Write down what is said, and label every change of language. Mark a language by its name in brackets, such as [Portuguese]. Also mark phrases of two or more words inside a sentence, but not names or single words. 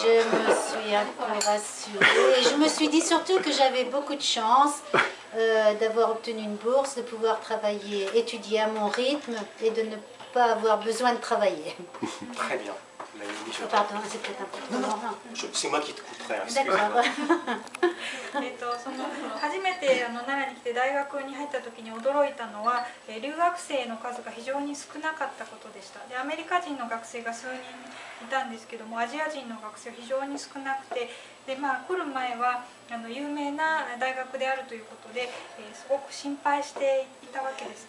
[French] Je me suis un peu rassurée. Et je me suis dit surtout que j'avais beaucoup de chance d'avoir obtenu une bourse, de pouvoir travailler, étudier à mon rythme et de ne pas avoir besoin de travailler. Très bien. Pardon, c'est peut-être un peu trop. C'est moi qui te couperai. D'accord. [Japanese] 初めて奈良に来て大学に入った時に驚いたのは留学生の数が非常に少なかったことでした。でアメリカ人の学生が数人いたんですけども、アジア人の学生は非常に少なくて、で来る前は有名な大学であるということで、すごく心配していたわけですね。